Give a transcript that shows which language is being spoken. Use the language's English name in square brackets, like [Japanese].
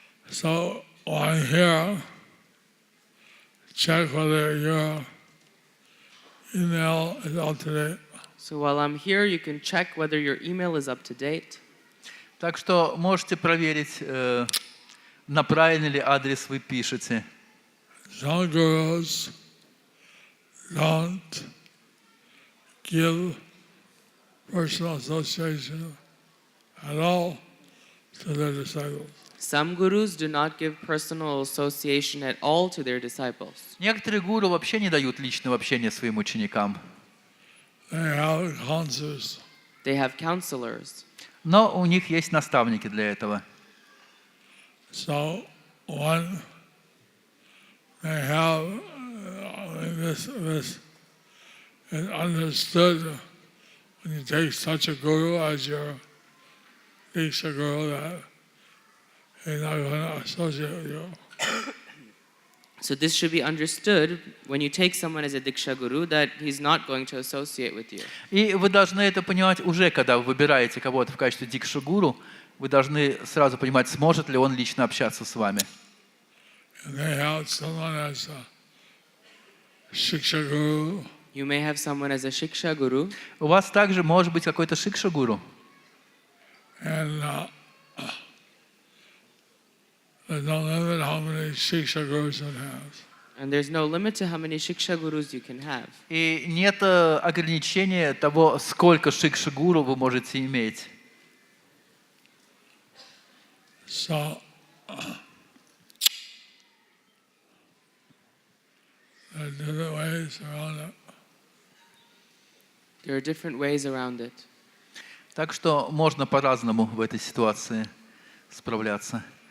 [English] So while I'm here, check whether your email is up to date. So while I'm here, you can check whether your email is up to date. [Russian] Так что можете проверить, на правильный ли адрес вы пишете. [English] Some gurus don't give personal association at all to their disciples. Some gurus do not give personal association at all to their disciples. [Russian] Некоторые гуру вообще не дают личного общения своим ученикам. [English] They have counselors. They have counselors. [Russian] Но у них есть наставники для этого. [English] So one may have this is understood when you take such a guru as your Diksha guru that he's not going to associate with you. So this should be understood when you take someone as a Diksha Guru, that he's not going to associate with you. [Russian] И вы должны это понимать уже, когда вы выбираете кого-то в качестве дикша-гуру, вы должны сразу понимать, сможет ли он лично общаться с вами. [English] And they have someone as a Shiksha Guru. You may have someone as a Shiksha Guru, [Russian] У вас также может быть какой-то шикша-гуру. [English] And there's no limit how many Shiksha Gurus it has. and there's no limit to how many Shiksha Gurus you can have. [Russian] И нет ограничения того, сколько шикша-гуру вы можете иметь. [English] So, there are different ways around it. There are different ways around it. [Russian] Так что можно по-разному в этой ситуации справляться.